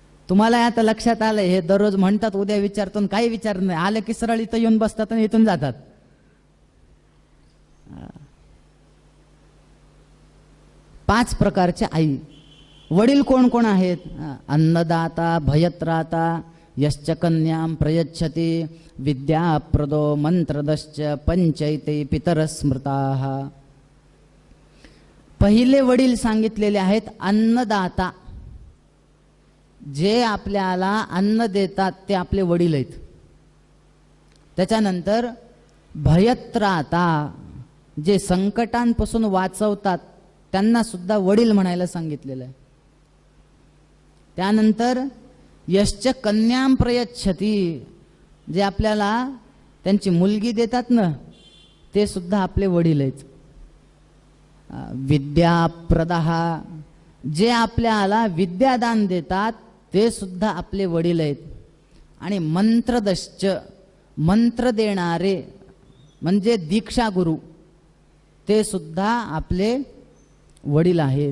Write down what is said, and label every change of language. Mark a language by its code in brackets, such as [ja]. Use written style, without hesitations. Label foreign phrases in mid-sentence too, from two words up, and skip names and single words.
[mr] तुम्हाला आता लक्षात आलंय, हे दररोज म्हणतात, उद्या विचारतो आणि काही विचारत नाही, आलं की सरळ इथं येऊन बसतात आणि इथून जातात. पाच प्रकारच्या आई. वडील कोण कोण आहेत? अन्नदाता, [sa] भयत्राता, यश्च कन्यां प्रयच्छति, विद्याप्रदो मंत्रदश्च, पंचैते पितर स्मृताः. [mr] पहिले वडील सांगितलेले आहेत अन्नदाता. जे आपल्याला अन्न देतात ते आपले वडील आहेत. त्याच्यानंतर भयत्राता, जे संकटांपासून वाचवतात त्यांना सुद्धा वडील म्हणायला सांगितलेलं आहे. त्यानंतर [sa] यश्च कन्यां प्रयच्छति, [mr] जे आपल्याला त्यांची मुलगी देतात ना, ते सुद्धा आपले वडील आहेत. विद्याप्रदः, जे आपल्याला विद्यादान देतात ते सुद्धा आपले वडील आहेत. आणि मंत्रदश्च, मंत्र देणारे म्हणजे दीक्षा गुरु, ते सुद्धा आपले वडील आहेत.